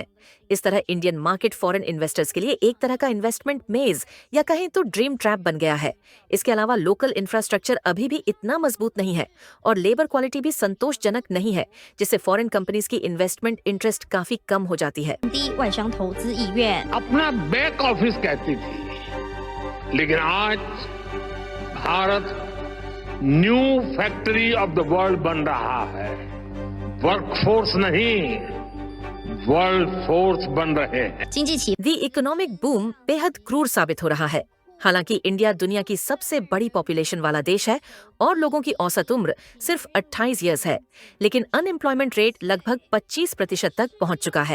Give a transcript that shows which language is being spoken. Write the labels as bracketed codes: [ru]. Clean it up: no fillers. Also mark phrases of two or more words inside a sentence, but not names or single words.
[hi] इस तरह [en] Indian market foreign investors [hi] के लिए एक तरह का [en] investment maze [hi] या कहें तो [en] dream trap [hi] बन गया है। इसके अलावा [en] local infrastructure [hi] अभी भी इतना मजबूत नहीं है और [en] labour quality [hi] भी संतोषजनक नहीं है, जिससे [en] foreign companies की investment interest [hi] काफी कम हो जाती है। [zh] 低外商投资意愿。 [hi] अपना [en] back office [hi] कहती थी, लेकिन आज भारत [en] new factory of the world [hi] बन रहा है। वर्कफोर्स नहीं, [en] world force [hi] बन रहे हैं। [zh] 经济起 [en] the economic boom [hi] बेहद क्रूर साबित हो रहा है। हालांकि इंडिया दुनिया की सबसे बड़ी पॉपुलेशन वाला देश है और लोगों की औसत उम्र सिर्फ 28 इयर्स है, लेकिन [en] unemployment rate [hi] लगभग 25% तक पहुंच चुका है।